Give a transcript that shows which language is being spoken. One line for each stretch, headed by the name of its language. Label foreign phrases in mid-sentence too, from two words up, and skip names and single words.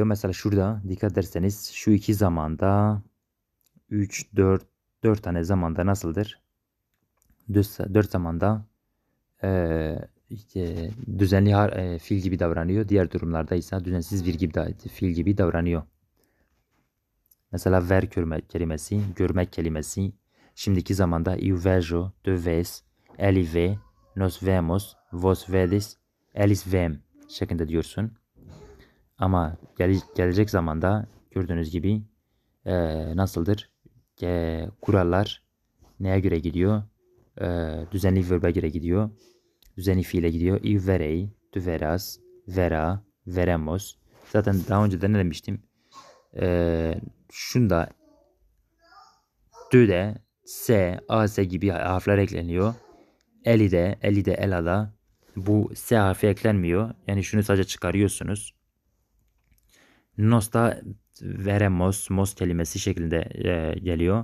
Turkish: Mesela şurada dikkat ederseniz şu iki zamanda 3, 4 tane zamanda nasıldır? 4 zamanda işte düzenli fiil gibi davranıyor. Diğer durumlarda ise düzensiz fiil gibi davranıyor. Mesela ver kelimesi, görmek kelimesi. Şimdiki zamanda
Portuguese: eu vejo, tu vês, ele vê, nós vemos, vos vedes, eles vêm
Turkish: şeklinde diyorsun. Ama gelecek zamanda gördüğünüz gibi nasıldır? Kurallar neye göre gidiyor? Düzenli verbe göre gidiyor. Düzenli fiile gidiyor.
Portuguese: Eu verei, tu verás, verá, veremos.
Turkish: Zaten daha önce de ne demiştim? Şunda de, s, as gibi harfler ekleniyor. Eli de, elada. Bu s harfi eklenmiyor. Yani şunu sadece çıkarıyorsunuz. Nos'ta veremos, mos kelimesi şeklinde geliyor.